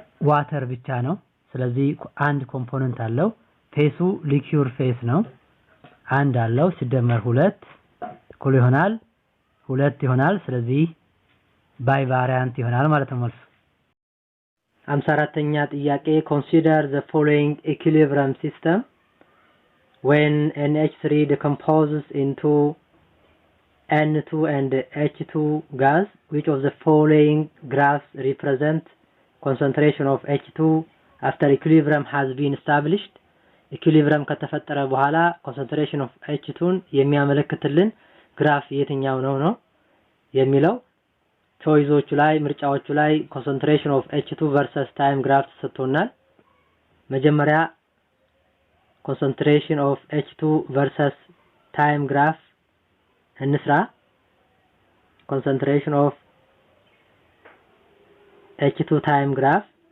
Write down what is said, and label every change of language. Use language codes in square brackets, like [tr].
[am] ዋተር ብቻ ነው። ስለዚህ አንድ ኮምፖነንት አለው። ፌሱ ሊኩር ፌስ ነው። አንድ አለው ሲደመር 2 እኩል ይሆናል 2 ይሆናል። ስለዚህ ባይ ቫሪያንት ይሆናል ማለት ነው መልሱ። 54ኛ ጥያቄ [en] consider the following equilibrium system when NH3 decomposes into N2 and H2 gas. Which of the following graphs represent concentration of H2 after equilibrium has been established? [am] equilibrium ከተፈጠረ በኋላ concentration of H2ን የሚያመለክትልን ግራፍ የትኛው ነው የሚለው? ቾይዞቹ ላይ ምርጫዎቹ ላይ [en] concentration of H2 versus time graph [am] ተሰጥቶናል። መጀመሪያ concentration of H2 versus time graph እንስራ። concentration of H2 time graph,